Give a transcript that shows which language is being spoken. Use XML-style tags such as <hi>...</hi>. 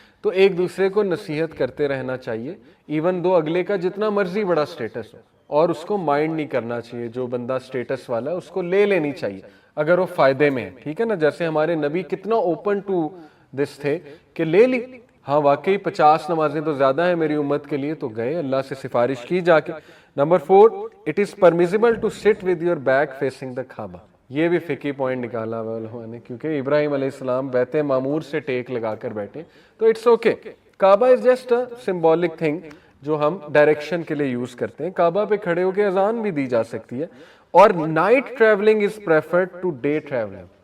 <ur>تو ایک دوسرے کو نصیحت کرتے رہنا چاہیے,</ur> <en>even دو</en> <ur>اگلے کا جتنا مرضی بڑا سٹیٹس ہو, اور اس کو مائنڈ نہیں کرنا چاہیے. جو بندہ سٹیٹس والا ہے اس کو لے لینی چاہیے اگر وہ فائدے میں ہے, ٹھیک ہے نا. جیسے ہمارے نبی کتنا</ur> <en>open to this</en> <ur>تھے کہ لے لی, ہاں واقعی 50 نمازیں تو زیادہ ہیں میری امت کے لیے, تو گئے, اللہ سے سفارش کی جا کے.</ur> <en>Number 4, it is permissible to sit with your back facing the Kaaba.</en> <ur>یہ بھی فقہی پوائنٹ نکالا ہوا علماء نے, کیونکہ ابراہیم علیہ السلام بیت معمور سے ٹیک لگا کر بیٹھے, تو</ur> <en>It's okay. Kaaba is just a symbolic thing</en> <ur>جو ہم ڈائریکشن کے لیے یوز کرتے ہیں. کعبہ پہ کھڑے ہو کے اذان بھی دی جا سکتی ہے. اور</ur> <en>Night travelling is preferred to day travelling.</en>